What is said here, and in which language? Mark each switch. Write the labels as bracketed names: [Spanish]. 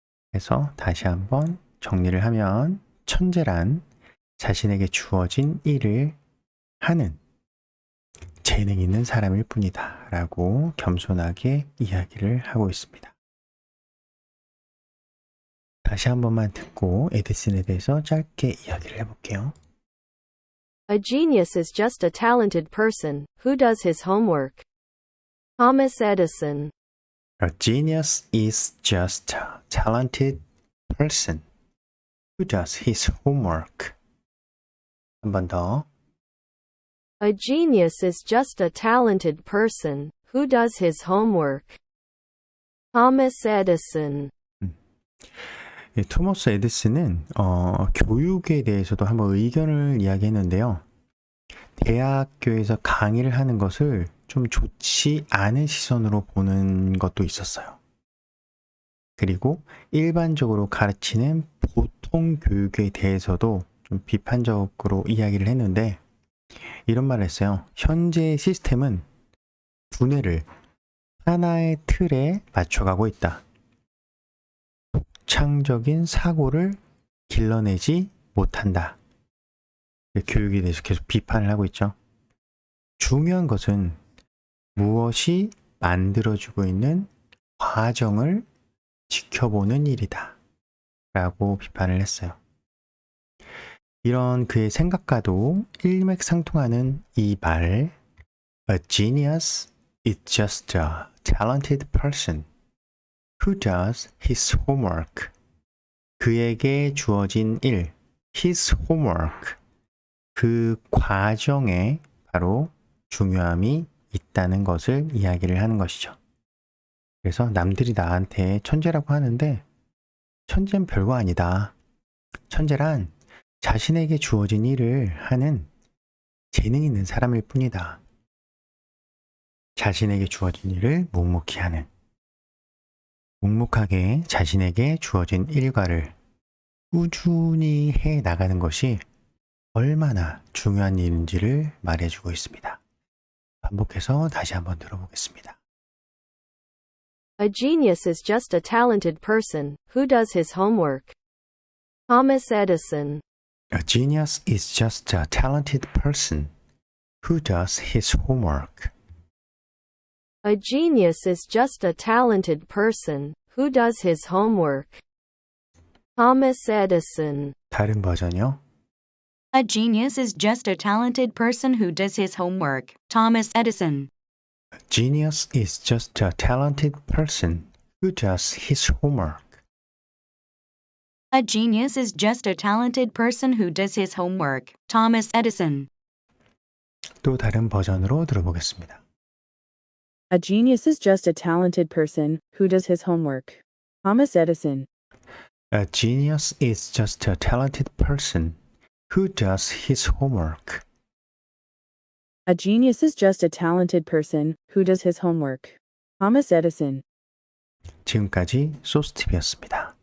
[Korean] 그래서 다시 한번 정리를 하면 천재란 자신에게 주어진 일을 하는 재능 있는 사람일 뿐이다 라고 겸손하게 이야기를 하고 있습니다. 다시 한 번만 듣고 에디슨에 대해서 짧게 이야기를 해볼게요. [English] A genius is just a talented person who does his homework. Thomas Edison. A genius is just a talented person who does his homework. [Korean] 한 번 더. [English] A genius is just a talented person who does his homework. Thomas Edison. [Korean] 토머스 에디슨은 교육에 대해서도 한번 의견을 이야기했는데요. 대학교에서 강의를 하는 것을 좀 좋지 않은 시선으로 보는 것도 있었어요. 그리고 일반적으로 가르치는 보통 교육에 대해서도 좀 비판적으로 이야기를 했는데 이런 말을 했어요. 현재의 시스템은 두뇌를 하나의 틀에 맞춰가고 있다. 독창적인 사고를 길러내지 못한다. 교육에 대해서 계속 비판을 하고 있죠. 중요한 것은 무엇이 만들어주고 있는 과정을 지켜보는 일이다. 라고 비판을 했어요. 이런 그의 생각과도 일맥상통하는 이 말, [English] A genius is just a talented person who does his homework. [Korean] 그에게 주어진 일, [English] his homework. [Korean] 그 과정에 바로 중요함이 있다는 것을 이야기를 하는 것이죠. 그래서 남들이 나한테 천재라고 하는데 천재는 별거 아니다. 천재란 자신에게 주어진 일을 하는 재능 있는 사람일 뿐이다. 자신에게 주어진 일을 묵묵히 하는, 묵묵하게 자신에게 주어진 일과를 꾸준히 해 나가는 것이 얼마나 중요한 일인지를 말해주고 있습니다. 반복해서 다시 한번 들어보겠습니다. [English] A genius is just a talented person who does his homework. Thomas Edison. A genius is just a talented person who does his homework. A genius is just a talented person who does his homework. Thomas Edison. [Korean] 다른 버전이요. [English] A genius is just a talented person who does his homework. Thomas Edison. A genius is just a talented person who does his homework. A genius is just a talented person who does his homework. Thomas Edison. [Korean] 또 다른 버전으로 들어보겠습니다. [English] A genius is just a talented person who does his homework. Thomas Edison. A genius is just a talented person who does his homework. A genius is just a talented person who does his homework. Thomas Edison. [Korean] 지금까지 소스팁이었습니다.